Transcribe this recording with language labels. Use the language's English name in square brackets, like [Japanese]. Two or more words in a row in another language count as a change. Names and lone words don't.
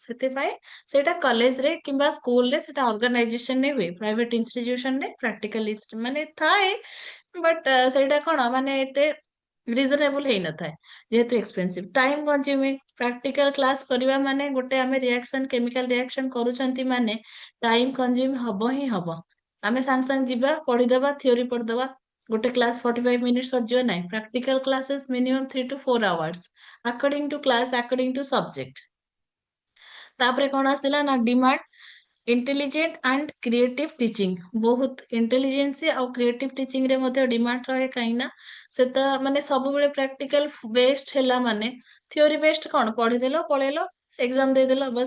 [Odia] ସେଥିପାଇଁ ସେଇଟା କଲେଜରେ କିମ୍ବା ସ୍କୁଲରେ ସେଟା ଅର୍ଗାନାଇଜେସନରେ ହୁଏ, [English] private institution [Odia] ପ୍ରାକ୍ଟିକାଲି ମାନେ ଥାଏ, ବଟ୍ ସେଇଟା କଣ ମାନେ ଏତେ ରିଜନେବଲ ହେଇନଥାଏ, ଯେହେତୁ [English] expensive time consuming. practical class [Odia] କରିବା ମାନେ ଗୋଟେ ଆମେ [English] reaction chemical reaction [Odia] କରୁଛନ୍ତି ମାନେ [English] time consume [Odia] ହବ ହିଁ ହବ। ଆମେ ସାଙ୍ଗେ ସାଙ୍ଗେ ଯିବା ପଢିଦବା, ଥିଓରି ପଢିଦବା, ଗୋଟେ [English] class 45 minute [Odia] ସରିଯିବ ନାହିଁ। [English] practical classes minimum 3 to 4 hours according to class, according to subject। [Odia] ତାପରେ କଣ ଆସିଲା ନା [English] demand, intelligent and creative teaching. [Odia] ବହୁତ ଇଣ୍ଟେଲିଜେନ୍ସି ଆଉ [English] creative teaching [Odia] ରେ ମଧ୍ୟ ଡିମାଣ୍ଡ ରହେ, କାହିଁକି ନା ସେଟା ମାନେ ସବୁବେଳେ [English] practical based [Odia] ହେଲା ମାନେ [English] theory based [Odia] କଣ ପଢିଦେଲ ପଳେଇଲ ଏକ୍ସାମ ଦେଇଦେଲ ବସ୍।